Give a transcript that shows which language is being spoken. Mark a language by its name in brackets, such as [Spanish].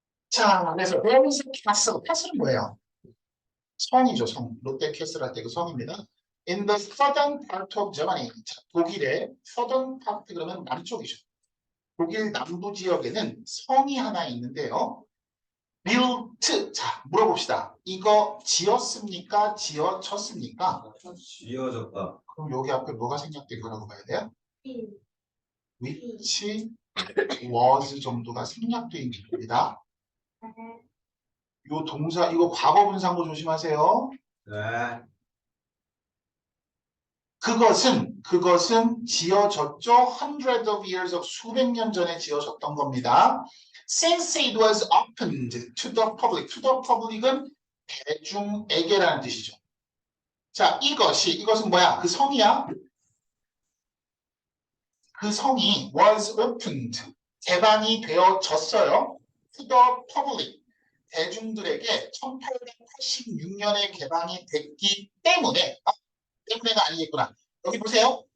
[English] 자, 그래서 there is a castle. [Korean] castle은 뭐예요? 성이죠, 성. 롯데 캐슬 할 때 그 성입니다. [English] In the southern part of Germany. [Korean] 자, 독일의 [English] southern part [Korean] 그러면 남쪽이죠. 독일 남부 지역에는 성이 하나 있는데요. built. 자, 물어봅시다. 이거 지었습니까? 지어졌습니까? 지어졌다. 그럼 여기 앞에 뭐가 생략된 거라고 봐야 돼요? [English] which was [Korean] 정도가 생략되어 있는 겁니다. 요 동사, 이거 과거 분사고 조심하세요. 네. 그것은 그것은 지어졌죠. [English] Hundreds of years of [Korean] 수백 년 전에 지어졌던 겁니다. [English] Since it was opened to the public. To the public [Korean] 은 대중에게라는 뜻이죠. 자, 이것은 뭐야? 그 성이야. 그 성이 [English] was opened. [Korean] 개방이 되어졌어요. [English] To the public. [Korean] 대중들에게 1886년에 개방이 됐기 때문에 때문에가 아니겠구나. 여기 보세요.